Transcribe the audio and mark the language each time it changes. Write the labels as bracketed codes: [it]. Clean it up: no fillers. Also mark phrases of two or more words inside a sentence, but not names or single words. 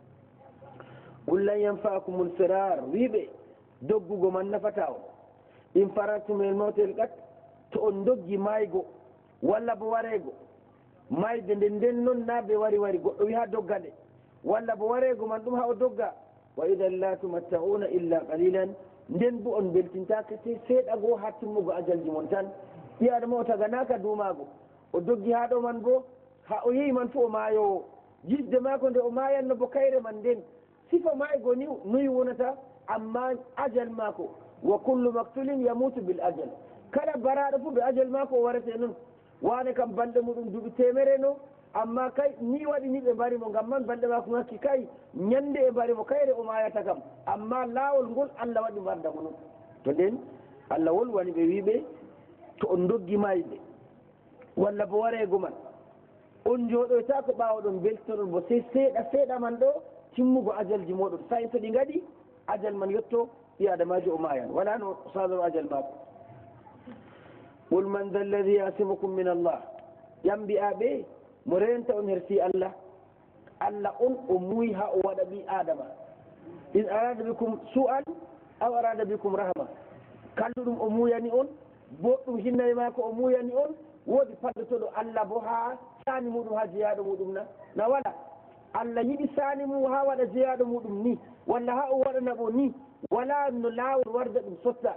[ar] قل لن ينفعكم الفرار, [ff] wiɓe doggugo man nafata on. [ar] إن فررتم الموت القتل, [ff] to on doggi maygo walla bo warego, mayde nden noon na ɓe wari goɗɗo wi ha doggade, walla bo warego man ɗum ha o dogga. [ar] وإذا لا تمتعون إلا قليلا, [ff] nden bo on beltintaka te seeɗa goo ha timmugo ajalji mon tan. ɓi adama o taganaka dumago, o doggi ha ɗo man bo ha o yehi man fu o maayowo, jisde mako nde o mayanno bo kayre man nden. sifa maygo ni noyi wonata, amma ajal mako, [ar] وكل مقتول يموت بالأجل, [ff] kala baraɗo fu ɓe ajal mako o warete noon. wane kam balɗe muɗum duuɓi temere no, amma kay ni waɗi ni ɓe mbarimo, ngam man balɗe mako ngakki kay ñande e mbarimo kayre o mayata kam, amma laawol ngol Allah waɗi mbardamo noon. to nden Allah wolwani ɓe wiɓe to on doggi mayde walla bo warego man, on jooɗoyta ko ɓawo ɗon beltoɗon bo sey seeɗa man ɗo timmugo ajalji moɗon, sayin to ɗi gaɗi ajal man yetto ɓi adamajo o mayan, wala no saloro ajal mako. [ar] قل من ذا الذي يعصمكم من الله, [ff] ƴambi'aɓe mo renta on hersi Allah. Allah on o muuyi ha o waɗa ɓi adama, [ar] إن أراد بكم سوءا أو أراد بكم رحمة, [ff] kalluɗum o muuyani on, boɗɗum hinnaye mako o muuyani on, woodi paddotoɗo Allah bo ha sani muɗum ha jeyaɗo muɗum na wala. Allah yiɗi sani mum ha waɗa jeyaɗo muɗum ni, walla ha o waɗanabo ni, wala no lawol warda ɗum sotta.